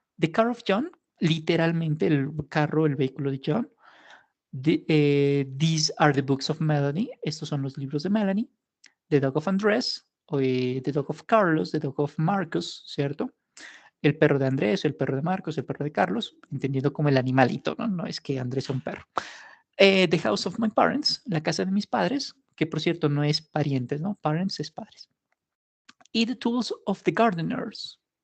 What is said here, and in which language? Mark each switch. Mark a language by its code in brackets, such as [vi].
[en] The Car of John, [es] literalmente el carro, el vehículo de John. [en] These are the books of Melanie. [es] Estos son los libros de Melanie. [en] The Dog of Andrés, The Dog of Carlos, The Dog of Marcus, [es] ¿cierto? El perro de Andrés, el perro de Marcos, el perro de Carlos, entendiendo como el animalito, ¿no? No es que Andrés sea un perro. [en] The House of My Parents, [es] la casa de mis padres, que por cierto no es parientes, ¿no? Parents es padres. [en] Y The Tools of the Gardeners.